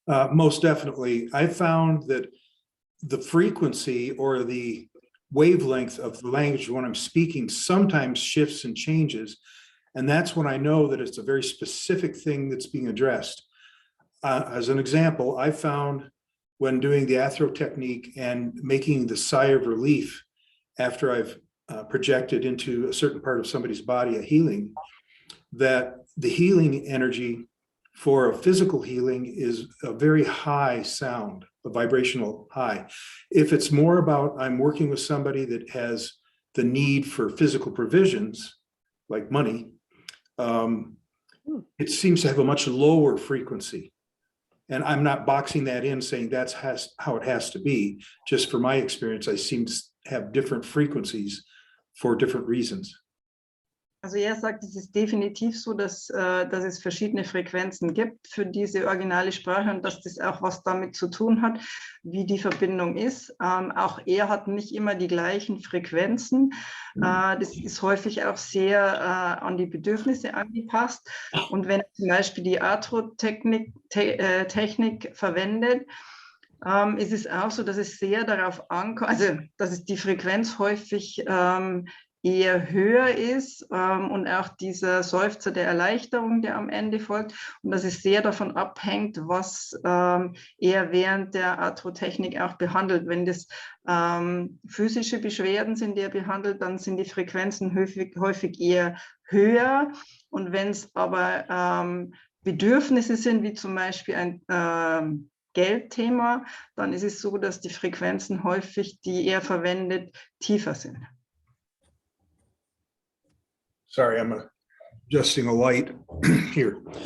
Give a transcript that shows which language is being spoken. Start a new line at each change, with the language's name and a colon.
English: Most definitely. I found that the frequency or the wavelength of the language when I'm speaking sometimes shifts and changes. And that's when I know that it's a very specific thing that's being addressed. As an example, I found when doing the athro technique and making the sigh of relief after I've projected into a certain part of somebody's body a healing, that the healing energy for a physical healing is a very high sound, a vibrational high. If it's more about I'm working with somebody that has the need for physical provisions, like money, it seems to have a much lower frequency. And I'm not boxing that in saying that's how it has to be. Just for my experience, I seem to have different frequencies for different reasons.
German: Also er sagt, es ist definitiv so, dass es verschiedene Frequenzen gibt für diese originale Sprache und dass das auch was damit zu tun hat, wie die Verbindung ist. Auch er hat nicht immer die gleichen Frequenzen. Das ist häufig auch sehr an die Bedürfnisse angepasst. Und wenn er zum Beispiel die Atro-Technik verwendet, ist es auch so, dass es sehr darauf ankommt, also dass es die Frequenz häufig eher höher ist und auch dieser Seufzer der Erleichterung, der am Ende folgt, und dass es sehr davon abhängt, was er während der Atrotechnik auch behandelt. Wenn das physische Beschwerden sind, die er behandelt, dann sind die Frequenzen häufig eher höher, und wenn es aber Bedürfnisse sind, wie zum Beispiel ein Geldthema, dann ist es so, dass die Frequenzen häufig, die er verwendet, tiefer sind.
English: Sorry, I'm adjusting a light here.